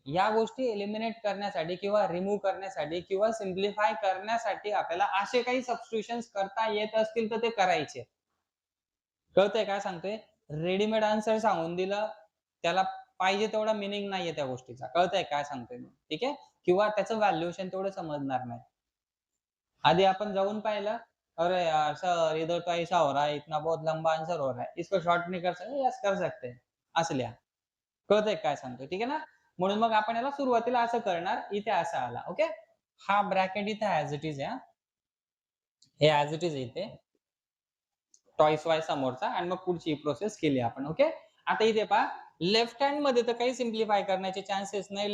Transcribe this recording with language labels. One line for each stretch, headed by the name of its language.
Marathi: या गोष्टी एलिमिनेट करण्यासाठी किंवा रिमूव्ह करण्यासाठी किंवा सिम्प्लिफाय करण्यासाठी आपल्याला असे काही सबस्टिट्यूशन्स करता येत असतील तर ते करायचे. कळतंय काय सांगतोय? रेडीमेड आन्सर सांगून दिलं, त्याला पाहिजे तेवढा मीनिंग नाहीये त्या गोष्टीचा. कळतंय काय सांगतोय मी? ठीक आहे? किंवा त्याचं व्हॅल्युएशन तेवढं समजणार नाही. आधी आपण जाऊन पाहिलं,
Hindi: अरे यार सर इधर तो ऐसा हो रहा है, इतना बहुत लंबा आंसर हो रहा है, इसको शॉर्ट नहीं कर सकते? यस कर सकते हैं.
Marathi: असं लिहा. कळतंय काय सांगतोय, ठीक आहे ना? म्हणून मग आपण याला सुरुवातीला असं करणार, इथे असा आला. ओके? हा ब्रॅकेट इथे ॲज इट इज आहे. हे ॲज इट इज इथे. टॉईस वाय समोरचा आणि मग पुढची प्रोसेस केली आपण. ओके? आता इथे पहा, लेफ्ट हँड मध्ये तर काही सिम्प्लिफाय करण्याचे चान्सेस नाही.